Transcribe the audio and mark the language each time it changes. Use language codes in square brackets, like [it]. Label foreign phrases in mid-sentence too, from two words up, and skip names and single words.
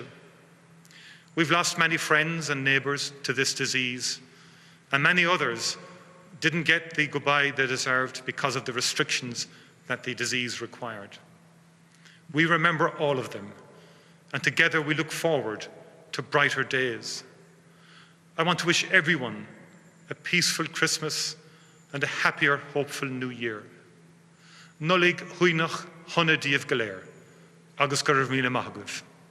[en] We've lost many friends and neighbours to this disease, and many others didn't get the goodbye they deserved because of the restrictions that the disease required. We remember all of them, and together we look forward to brighter days. I want to wish everyone a peaceful Christmas and a happier, hopeful New Year. [ga] Nollaig chuoinech chuna díobh go léir, agus go raibh míle maith agaibh.